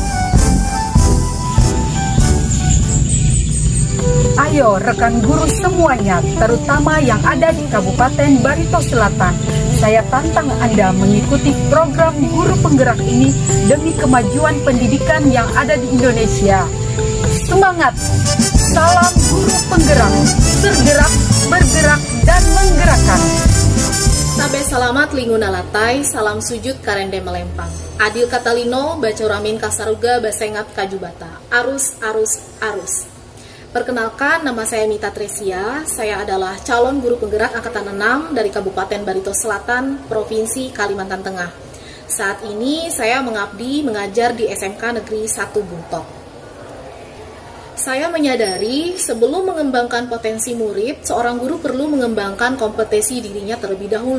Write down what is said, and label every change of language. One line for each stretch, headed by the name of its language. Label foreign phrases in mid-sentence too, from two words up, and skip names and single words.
Indonesian: Ayo rekan guru semuanya, terutama yang ada di Kabupaten Barito Selatan, saya tantang Anda mengikuti program guru penggerak ini demi kemajuan pendidikan yang ada di Indonesia. Semangat! Salam guru penggerak, tergerak, bergerak, dan menggerakkan.
Ngaju: Sabe salamat linguna latai, salam sujud karende melempang.
Kendayan: Adil Katalino, Bacoramin Kasaruga, Basengat Kajubata.
Ngaju: Arus, arus, arus.
Indonesian: Perkenalkan, nama saya Mita Tresia. Saya adalah calon guru penggerak angkatan 6 dari Kabupaten Barito Selatan, Provinsi Kalimantan Tengah. Saat ini saya mengabdi mengajar di SMK Negeri 1 Buntok. Saya menyadari sebelum mengembangkan potensi murid, seorang guru perlu mengembangkan kompetensi dirinya terlebih dahulu.